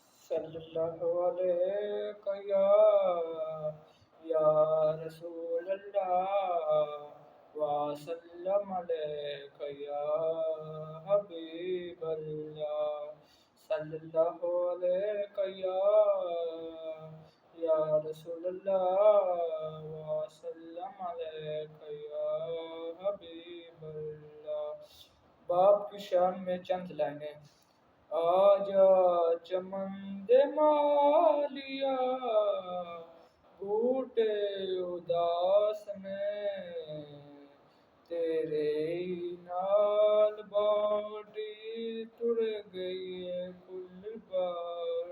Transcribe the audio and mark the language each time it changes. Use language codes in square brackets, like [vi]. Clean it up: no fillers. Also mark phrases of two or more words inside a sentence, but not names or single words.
[ar] صلى الله عليك يا رسول الله وسلم عليك يا حبيب الله صلى الله عليك يا رسول الله وسلم عليك يا حبيب الله. [ur] باپ کی شان میں چند لائنیں. [pa] آجا چمن دے مالیا بوٹے اداس نے تیرے ہی نال واڑی ٹر گئی ہے کل بہار.